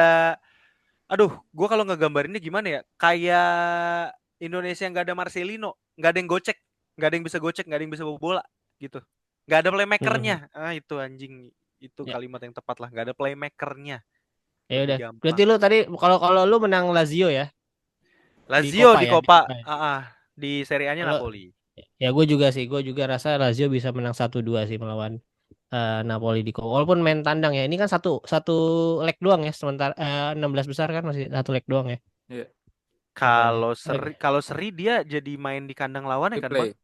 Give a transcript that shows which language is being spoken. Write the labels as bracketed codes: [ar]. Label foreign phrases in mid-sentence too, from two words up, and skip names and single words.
[id] ada, aduh, gua kalau ngegambarinnya gimana ya? Kayak Indonesia nggak ada Marcelino, nggak ada yang gocek, nggak ada yang bisa gocek, nggak ada yang bisa bawa bola gitu. Nggak ada playmakernya. Mm-mm. Ah itu anjing, itu Ya. kalimat yang tepat lah. Nggak ada playmakernya. Ya Lebih udah. Berarti gampang. lu tadi kalau lu menang Lazio ya di Lazio Coppa di ya di Coppa, Coppa ya. di Serie A-nya Kalau Napoli. ya gue juga sih gue juga rasa Lazio bisa menang 1-2 sih melawan Napoli di Como. Walaupun main tandang ya. Ini kan satu satu leg doang ya, sementara 16 besar kan masih satu leg doang ya. Iya, Makanya. Kalau seri dia jadi main di kandang lawannya kan, Bang?